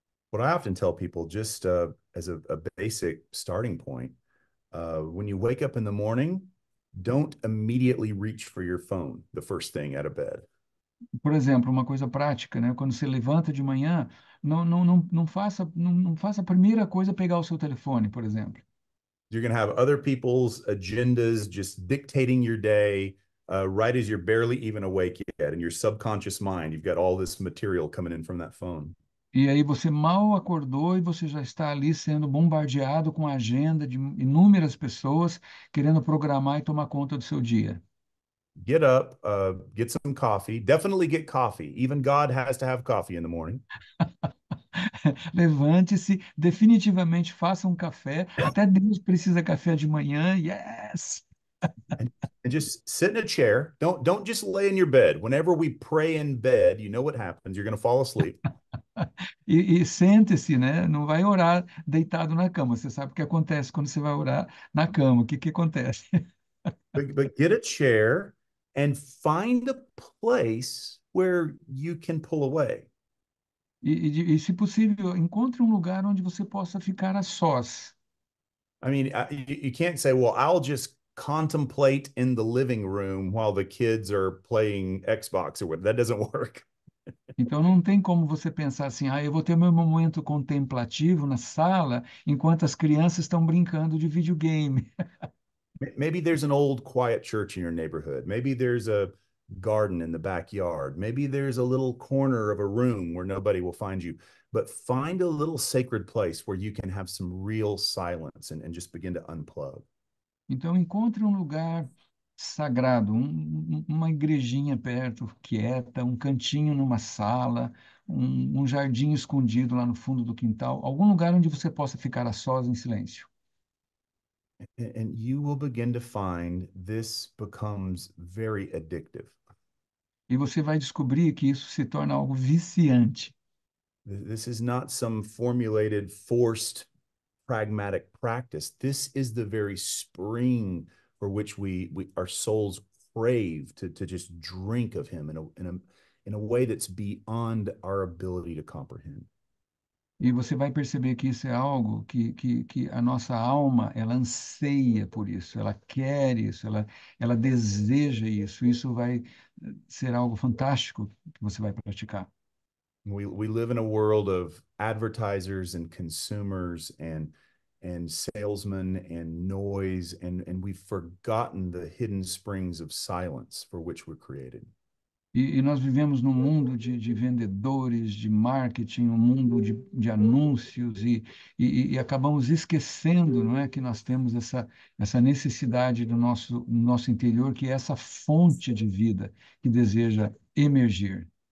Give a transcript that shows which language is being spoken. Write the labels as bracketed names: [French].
[English] What I often tell people, just as a basic starting point, when you wake up in the morning, don't immediately reach for your phone the first thing out of bed. [Portuguese] Por exemplo, uma coisa prática, né? Quando você levanta de manhã, não faça a primeira coisa pegar o seu telefone, por exemplo. [English] You're going to have other people's agendas just dictating your day, right as you're barely even awake yet. In your subconscious mind, you've got all this material coming in from that phone. [Portuguese] E aí você mal acordou e você já está ali sendo bombardeado com a agenda de inúmeras pessoas querendo programar e tomar conta do seu dia. [English] Get up, get some coffee. Definitely get coffee. Even God has to have coffee in the morning. [Portuguese] Levante-se, definitivamente faça um café. Até Deus precisa café de manhã. [English] Yes! And just sit in a chair. Don't just lay in your bed. Whenever we pray in bed, you know what happens. You're going to fall asleep. [Portuguese] E sente-se, né? Não vai orar deitado na cama. Você sabe o que acontece quando você vai orar na cama. O que acontece? [English] But get a chair and find a place where you can pull away. [Portuguese] Se possível, encontre um lugar onde você possa ficar a sós. [English] I mean, you can't say, well, I'll just contemplate in the living room while the kids are playing Xbox or whatever. That doesn't work. [Portuguese] Então não tem como você pensar assim, eu vou ter meu momento contemplativo na sala enquanto as crianças estão brincando de videogame. [English] Maybe there's an old quiet church in your neighborhood. Maybe there's a garden in the backyard. Maybe there's a little corner of a room where nobody will find you. But find a little sacred place where you can have some real silence and just begin to unplug. [Portuguese] Então encontre um lugar sagrado, uma igrejinha perto, quieta, um cantinho numa sala, um jardim escondido lá no fundo do quintal, algum lugar onde você possa ficar a sós em silêncio. [English] And you will begin to find this becomes very addictive. [Portuguese] E você vai descobrir que isso se torna algo viciante. [English] This is not some formulated, forced, pragmatic practice. This is the very spring for which our souls crave to just drink of him in a way that's beyond our ability to comprehend. [Portuguese] E você vai perceber que isso é algo que a nossa alma, ela anseia por isso, ela quer isso, ela deseja isso. Isso vai ser algo fantástico que você vai praticar. [English] We live in a world of advertisers and consumers and salesmen and noise, and we've forgotten the hidden springs of silence for which we're created. [Portuguese] E nós vivemos num mundo de vendedores, de marketing, um mundo de anúncios, e acabamos esquecendo, não é, que nós temos essa necessidade do nosso interior, que é essa fonte de vida que deseja emergir.